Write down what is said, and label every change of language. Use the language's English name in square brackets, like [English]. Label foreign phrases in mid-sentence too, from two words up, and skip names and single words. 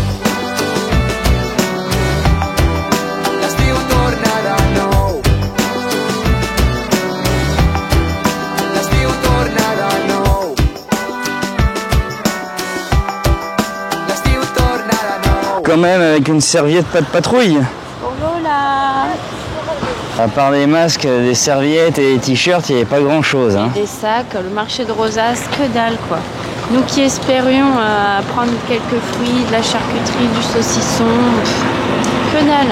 [Catalan] L'estiu torna de nou. L'estiu torna de nou. L'estiu torna de nou. [French] Quand même avec une serviette pas de patrouille. Voilà. À part des masques, des serviettes et des t-shirts, il n'y avait pas grand chose. Hein. Des sacs, le marché de Rosas, que dalle quoi. Nous qui espérions prendre quelques fruits, de la charcuterie, du saucisson, que dalle.